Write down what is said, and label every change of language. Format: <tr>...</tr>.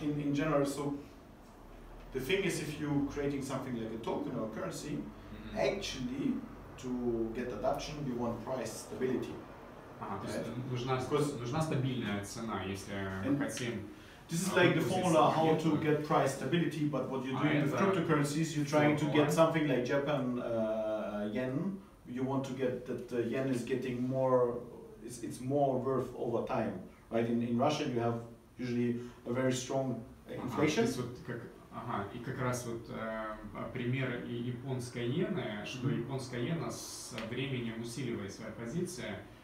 <en>In general, so the thing is, if you're creating something like a token or a currency, actually, to get adoption, you want price stability.</en> <ru>Нужна стабильная цена, если мы хотим.</ru> <en>This is like the formula how to get price stability, but what you're doing with cryptocurrencies, you're trying to get something like Japan yen. You want to get that the yen is getting more, it's more worth over time, right? In Russia you have usually a very strong inflation.</en> <ru>И как раз вот пример японской иены, что японская иена со временем усиливает свои позиции.</ru>